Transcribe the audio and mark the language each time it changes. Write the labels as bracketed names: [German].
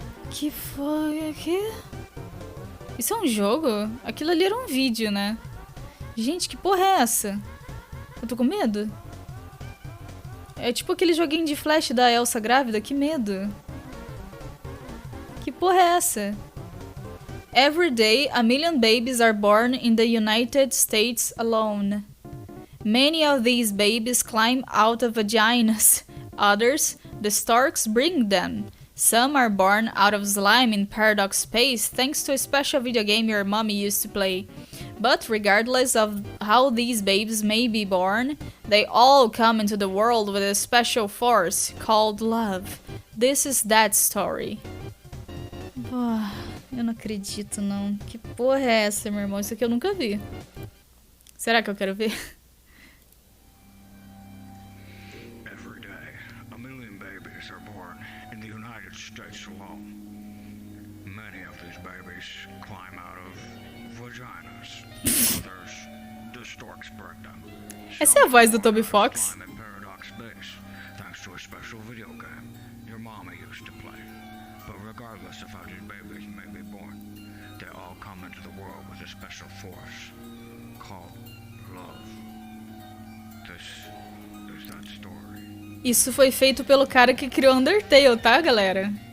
[Portuguese] Que foi aqui? Isso é um jogo? Aquilo ali era um vídeo, né? Gente, que porra é essa? Eu tô com medo. É tipo aquele joguinho de flash da Elsa grávida. Que medo. Que porra é essa? [English] Every day, a million babies are born in the United States alone. Many of these babies climb out of vaginas. Others, the storks bring them. Some are born out of slime in Paradox Space thanks to a special video game your mommy used to play. But regardless of how these babies may be born, they all come into the world with a special force called love. This is that story. [Portuguese] Ah, eu não acredito, não. Que porra é essa, meu irmão? Isso aqui eu nunca vi. Será que eu quero ver? [English] Every day, 1 million babies are born in the United States alone. Many of these babies climb out of vaginas. Others, the storks break them. [Portuguese] Essa é a voz do Toby Fox. [English] Climb in paradox space, thanks to a special video game your mama used to play. But regardless of how these babies may be born, they all come into the world with a special force called love. This is that story. [Portuguese] Isso foi feito pelo cara que criou Undertale, tá, galera?